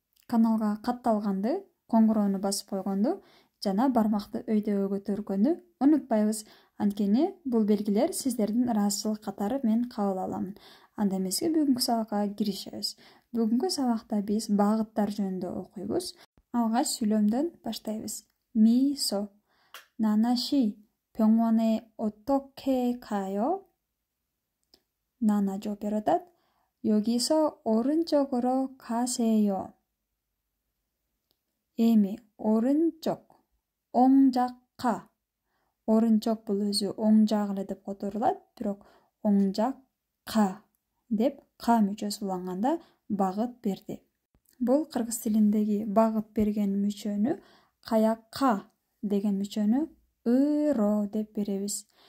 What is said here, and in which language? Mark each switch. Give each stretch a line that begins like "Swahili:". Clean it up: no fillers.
Kyrgyz: Каналга катталганды, коңгуроону басып койгонду жана бармакты өйдөгө көтөргөндү унутпайбыз. Анткени бул белгилер сиздердин ыраазычылык катары мен кабыл аламын. Анда эмеси бүгүнкү сабакка киришебиз. Бүгүнкү сабакта биз багыттар жөнүндө окуйбуз. Алгач сүйлөмдөн баштайбыз. Мисо.
Korean: 나나씨, 병원에 어떻게 가요?
Kyrgyz: 나나 жооп берип атат.
Korean: 여기서 오른쪽으로 가세요.
Kyrgyz: эми 오른쪽, оң жакка. 오른쪽 бул өзү оң жак эле деп которулат, бирок оң жакка деп к мүчөсү уланганда багыт берди. Бул кыргыз тилиндеги багыт берген мүчөнү каякка деген мүчөнү ыро деп беребиз.